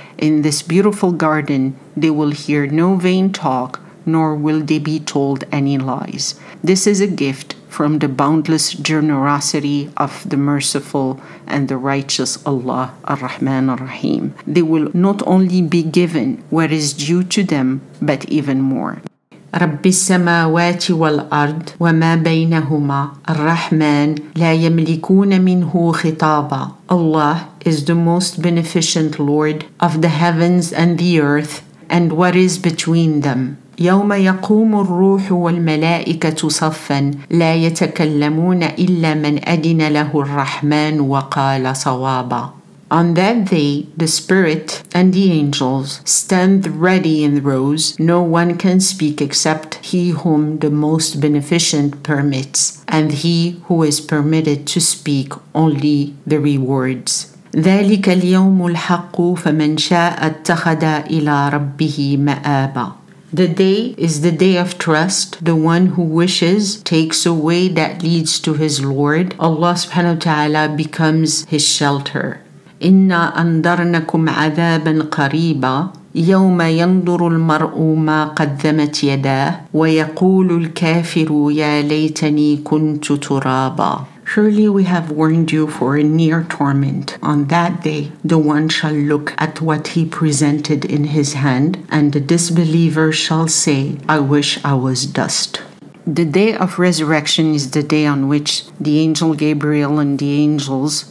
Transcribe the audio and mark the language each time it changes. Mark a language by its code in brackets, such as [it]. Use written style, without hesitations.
[en] In this beautiful garden, they will hear no vain talk, nor will they be told any lies. This is a gift from the boundless generosity of the merciful and the righteous Allah Ar-Rahman Ar-Rahim. They will not only be given what is due to them, but even more. [ar] رب السماوات والأرض وما بينهما الرحمن لا يملكون منه خطابا. [en] Allah is the most beneficent Lord of the heavens and the earth and what is between them. [ar] يوم يقوم الروح والملائكة صفا لا يتكلمون إلا من أذن له الرحمن وقال صوابا. [en] On that day, the Spirit and the angels stand ready in rows. No one can speak except he whom the most beneficent permits, and he who is permitted to speak only the rewards. [ar] ذلك اليوم الحق فمن شاء اتخذ إلى ربه مآبا. [en] The day is the day of trust. The one who wishes takes a way that leads to his Lord. Allah subhanahu wa ta'ala becomes his shelter. [ar] إنا أنذرنكم عذابا قريبا يوم ينظر المرء ما قدمت يداه ويقول الكافر يا ليتني كنت ترابا. [en] Surely we have warned you for a near torment. On that day, the one shall look at what he presented in his hand, and the disbeliever shall say, I wish I was dust. The day of resurrection is the day on which the angel Gabriel and the angels